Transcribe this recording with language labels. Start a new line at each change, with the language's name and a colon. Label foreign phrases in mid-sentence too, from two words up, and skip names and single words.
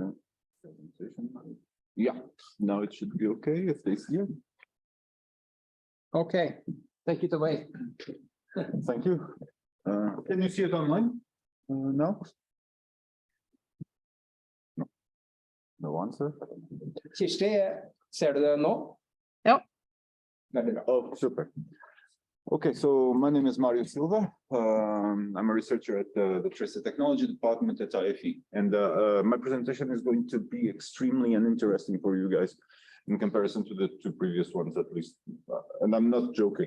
English: Yeah, now it should be okay if they see it. Okay, take it away. Thank you. Can you see it online? No? No answer?
Norwegian: Kirsti, ser du det nå? Ja. Veldig bra.
English: Oh, super. Okay, so my name is Mario Silva. I'm a researcher at the Tracer Technology Department at IFE. And my presentation is going to be extremely uninteresting for you guys in comparison to the 2 previous ones, at least. And I'm not joking.